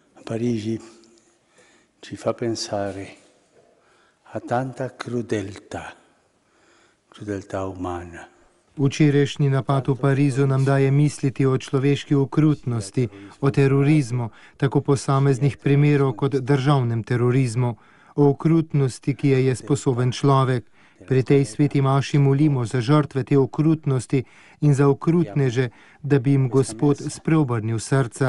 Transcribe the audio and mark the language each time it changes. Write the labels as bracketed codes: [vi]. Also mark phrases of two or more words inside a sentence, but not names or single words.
[it] Parigi ci fa pensare a tanta crudeltà umana. [sl] Včerajšnji napad v Parizu nam daje misliti o človeški okrutnosti, o terorizmu, tako posameznih primerov kot državnem terorizmu, o okrutnosti, ki je sposoben človek. Pri tej sveti maši molimo za žrtve te okrutnosti in za okrutneže, da bi jim Gospod spreobrnil srca.